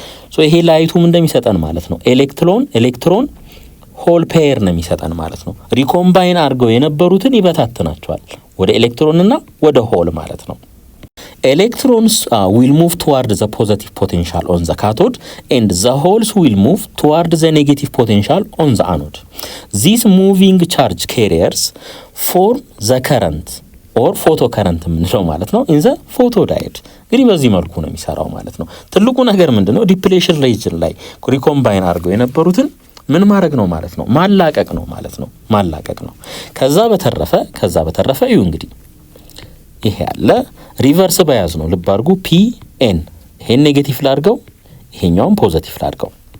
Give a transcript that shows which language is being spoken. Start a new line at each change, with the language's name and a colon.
Amharic: So ይሄ ላይቱም እንደሚሰጠን ማለት ነው ኤሌክትሮን ሆል ፔር ነው የሚሰጠን ማለት ነው። ሪኮምባይን አድርገው የነበሩትን ይበታተናቸዋል ወደ ኤሌክትሮንና ወደ ሆል ማለት ነው።
English: electrons will move toward the positive potential on the cathode and the holes will move toward the negative potential on the anode. These moving charge carriers form the current or photocurrent
Amharic: የምንለው ማለት ነው
English: in the photodiode።
Amharic: እንግዲህ በዚህ መልኩ ነው የሚሰራው ማለት ነው። ትልቁ ነገር ምንድነው ዲፕሌሽን ሪጅን ላይ ሪኮምባይን አድርገው የነበሩትን ምን ማድረግ ነው ማለት ነው ማላቀቅ ነው ማለት ነው ማላቀቅ ነው። ከዛ በተረፈ እዩ እንግዲህ ይሄ ያለ ሪቨርስ ባያዝ ነው ልብ አድርጉ ፒ ኤን ይሄን ኔጌቲቭ ላድርገው ይሄኛውን ፖዚቲቭ ላድርገው